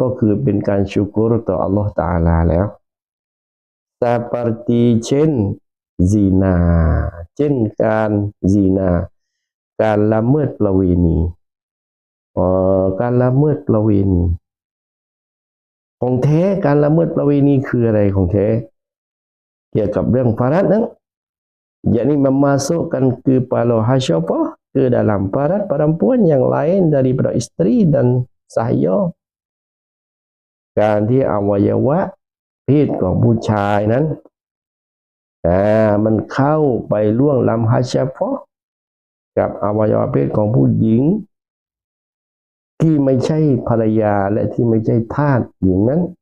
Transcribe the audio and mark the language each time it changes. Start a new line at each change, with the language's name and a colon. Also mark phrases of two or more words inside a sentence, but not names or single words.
Thai: ก็คือเป็นการชุกรต่ออัลลอฮฺตะอาลาแล้ว seperti เช่นzina เช่นการ zina การละเมิดประเวณีการละเมิดประเวณีของแท้การละเมิดประเวณีคืออะไรของแท้เกี่ยวกับเรื่องฟารัดนั้น
Malay: yakni memasukkan kepala hasyafah ke dalam farad perempuan yang lain daripada isteri dan sahya
Thai: การที่อวัยวะเพศของผู้ชายนั้น มันเข้าไปล่วงล้ำฮัชฟะกับอวัยวะเพศของผู้หญิงที่ไม่ใช่ภรรยาและที่ไม่ใช่ทาสหญิงนั้น